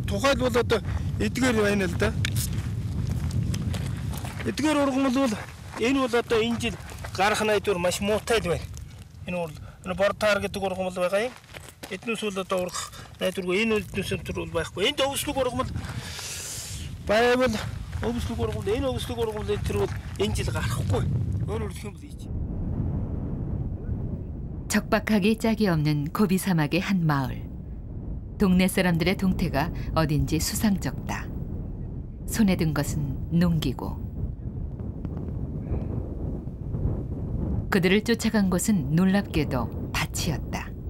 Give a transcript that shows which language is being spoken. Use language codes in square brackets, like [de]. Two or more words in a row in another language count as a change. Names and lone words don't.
[mn] Тухайл бол одоо эдгээр байна л да. Эдгээр ургамал бол энэ бол одоо энэ жил гарах найдвар маш муутай л байна. Энэ бол бортаар гэдэг ургамал байгаа юм. Эднээс бол одоо ургах найдваргүй энэ үднээс бол байхгүй. Энд өвслөг ургамал байвал өвслөг ургамал энэ өвслөг ургамал энэ бол энэ жил гарахгүй. Өөрөөр хэлбэл [ko] 척박하기 짝이 없는 고비 사막의 한 마을. 동네 사람들의 동태가 어딘지 수상쩍다. 손에 든 것은 농기고. 그들을 쫓아간 곳은 놀랍게도 밭이었다.